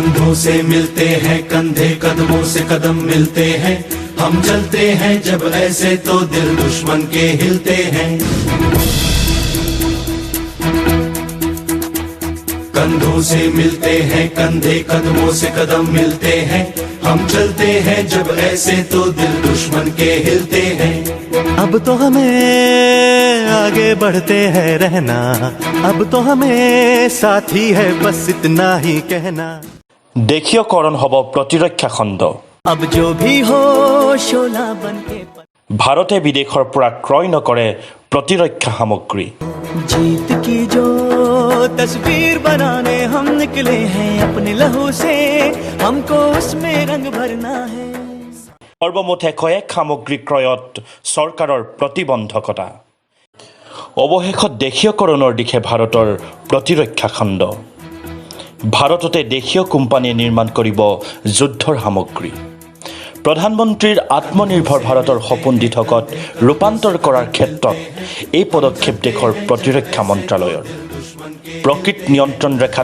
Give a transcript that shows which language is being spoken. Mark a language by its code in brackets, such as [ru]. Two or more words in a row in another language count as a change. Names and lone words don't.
[hi] कंधों से मिलते हैं कंधे कदमों से कदम मिलते हैं हम चलते हैं जब ऐसे तो दिल दुश्मन के हिलते हैं कंधों से मिलते हैं कंधे कदमों से कदम मिलते हैं हम चलते हैं जब ऐसे तो दिल दुश्मन के हिलते हैं अब तो हमें आगे बढ़ते हैं रहना अब तो हमें साथी है बस इतना ही कहना [as] দেশীয়কৰণ হ'ব প্ৰতিৰক্ষা খণ্ড [hi] अब जो भी हो शोला बनके [as] ভাৰতে বিদেশৰ পৰা ক্ৰয় নকৰে প্ৰতিৰক্ষা সামগ্ৰী [hi] जीत की जो तस्वीर बनाने हम निकले हैं अपने लहू से हमको उसमें रंग भरना है [as] সৰ্বমুঠ 101 সামগ্ৰী ক্ৰয়ত চৰকাৰৰ প্ৰতিবন্ধকতা অৱশেষত দেশীয়কৰণৰ দিশে ভাৰতৰ প্ৰতিৰক্ষা খণ্ড ভাৰততে দেশীয় কোম্পানীয়ে নিৰ্মাণ কৰিব যুদ্ধৰ সামগ্ৰী প্ৰধানমন্ত্ৰীৰ আত্মনিৰ্ভৰ ভাৰতৰ সপোন দিঠকত ৰূপান্তৰ কৰাৰ ক্ষেত্ৰত এই পদক্ষেপ দেশৰ প্ৰতিৰক্ষা মন্ত্ৰালয়ৰ প্ৰকৃত নিয়ন্ত্ৰণ ৰেখাত